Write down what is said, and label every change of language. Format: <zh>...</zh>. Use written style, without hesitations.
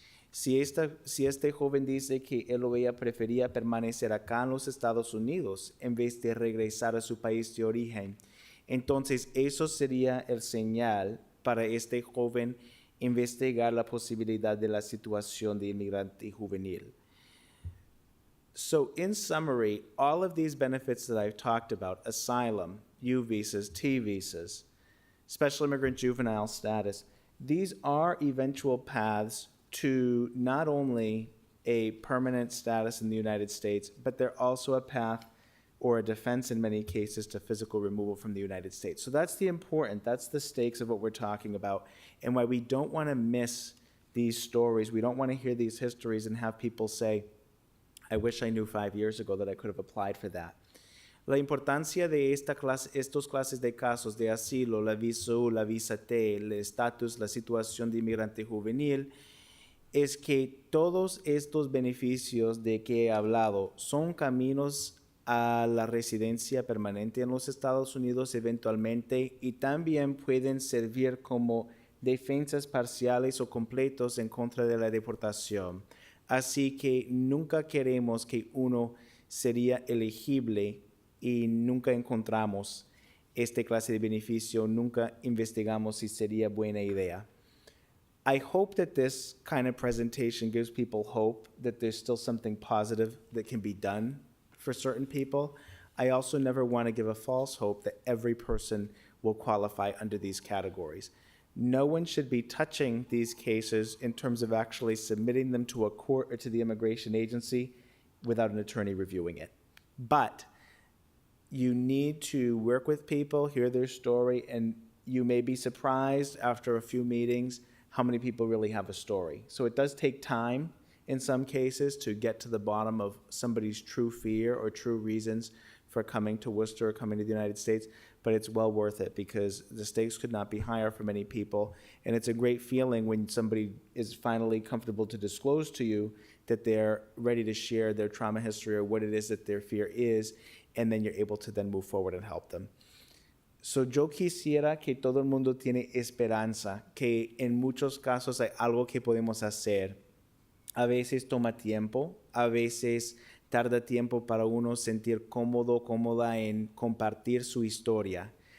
<es>Si este joven dice que él o ella prefería permanecer acá en los Estados Unidos en vez de regresar a su país de origen, entonces eso sería el señal para este joven investigar la posibilidad de la situación de inmigrante juvenil.</es> <en>So in summary, all of these benefits that I've talked about, asylum, U visas, T visas, special immigrant juvenile status, these are eventual paths to not only a permanent status in the United States, but they're also a path or a defense in many cases to physical removal from the United States. So that's that's the stakes of what we're talking about, and why we don't want to miss these stories. We don't want to hear these histories and have people say, I wish I knew 5 years ago that I could have applied for that.</en> <es>La importancia de estos clases de casos de asilo, la visa U, la visa T, el estatus, la situación de inmigrante juvenil, es que todos estos beneficios de que he hablado son caminos a la residencia permanente en los Estados Unidos eventualmente, y también pueden servir como defensas parciales o completos en contra de la deportación. Así que nunca queremos que uno sería elegible y nunca encontramos esta clase de beneficio, nunca investigamos si sería buena idea.</es> <en>I hope that this kind of presentation gives people hope that there's still something positive that can be done for certain people. I also never want to give a false hope that every person will qualify under these categories. No one should be touching these cases in terms of actually submitting them to a court or to the immigration agency without an attorney reviewing it. But you need to work with people, hear their story, and you may be surprised after a few meetings how many people really have a story. So it does take time in some cases to get to the bottom of somebody's true fear or true reasons for coming to Worcester or coming to the United States, but it's well worth it because the stakes could not be higher for many people. And it's a great feeling when somebody is finally comfortable to disclose to you that they're ready to share their trauma history or what it is that their fear is, and then you're able to then move forward and help them.</en> <es>So yo quisiera que todo el mundo tiene esperanza, que en muchos casos hay algo que podemos hacer. A veces toma tiempo, a veces tarda tiempo para uno sentir cómodo, cómoda en compartir su historia.</es>